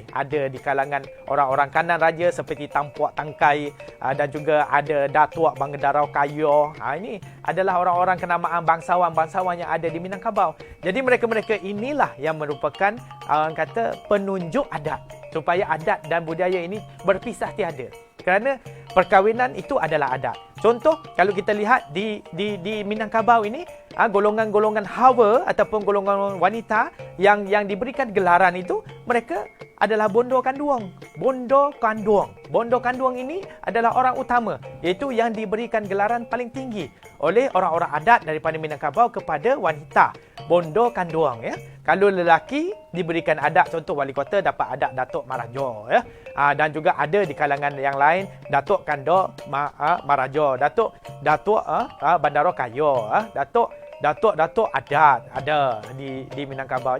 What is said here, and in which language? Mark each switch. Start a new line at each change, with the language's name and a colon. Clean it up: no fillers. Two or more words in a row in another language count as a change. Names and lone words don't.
Malay: Ada di kalangan orang-orang kanan raja seperti Tampuak Tangkai, dan juga ada Datuk Bangedarau Kayo. Ini adalah orang-orang kenamaan bangsawan-bangsawan yang ada di Minangkabau. Jadi mereka-mereka inilah yang merupakan orang kata penunjuk adat, supaya adat dan budaya ini berpisah tiada. Kerana perkahwinan itu adalah adat. Contoh, kalau kita lihat di Minangkabau ini, golongan-golongan hawa ataupun golongan wanita yang diberikan gelaran itu, mereka adalah bondo kanduang. Bondo kanduang. Bondo kanduang ini adalah orang utama, iaitu yang diberikan gelaran paling tinggi oleh orang-orang adat daripada Minangkabau kepada wanita. Bondo kanduang ya. Kalau lelaki diberikan adat, contoh wali kota dapat adat Datuk Marajo ya. Dan juga ada di kalangan yang lain Datuk Kando Marajo, Datuk Bandaro Kayo, Datuk adat ada di Minangkabau.